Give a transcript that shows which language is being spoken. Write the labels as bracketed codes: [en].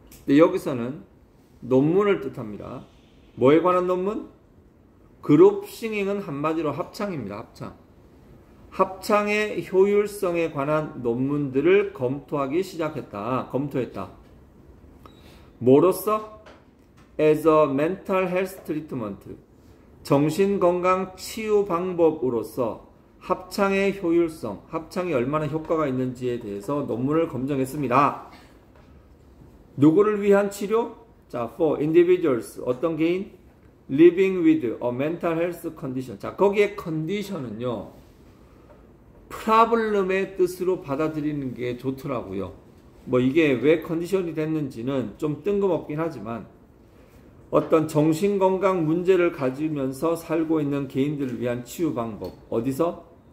[ko] 근데 여기서는 논문을 뜻합니다. 뭐에 관한 논문? 그룹 싱잉은 한마디로 합창입니다. 합창. 합창의 효율성에 관한 논문들을 검토하기 시작했다. 검토했다. 뭐로써? [en] As a mental health treatment. [ko] 정신건강 치유 방법으로서 합창의 효율성, 합창이 얼마나 효과가 있는지에 대해서 논문을 검증했습니다. 누구를 위한 치료? 자, [en] for individuals. [ko] 어떤 개인? [en] Living with a mental health condition. [ko] 자, 거기에 컨디션은요, 프라블럼의 뜻으로 받아들이는 게 좋더라고요. 뭐 이게 왜 컨디션이 됐는지는 좀 뜬금없긴 하지만 어떤 정신건강 문제를 가지면서 살고 있는 개인들을 위한 치유 방법. 어디서?